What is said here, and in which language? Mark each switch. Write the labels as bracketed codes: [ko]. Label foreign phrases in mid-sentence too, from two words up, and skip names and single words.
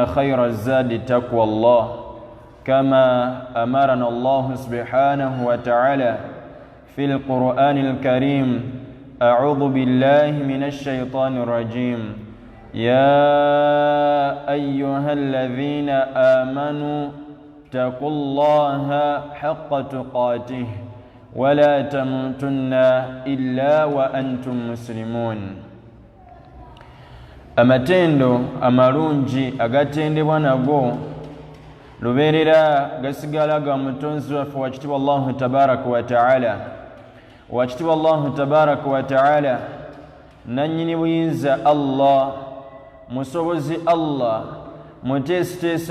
[ar] خير الزاد تقوى الله كما أمرنا الله سبحانه وتعالى في القرآن الكريم أعوذ بالله من الشيطان الرجيم يا أيها الذين آمنوا اتقوا الله حق تقاته ولا تموتن إلا وأنتم مسلمون [lg] amatendo amalungi agatendebwa nago lubeerera gasigala ga mutonzi waffe wakitibwa [ar] الله تبارك وتعالى [lg] wakitibwa [ar] الله تبارك وتعالى [lg] nannyini buyinza Allah musobozi Allah muteesiteesi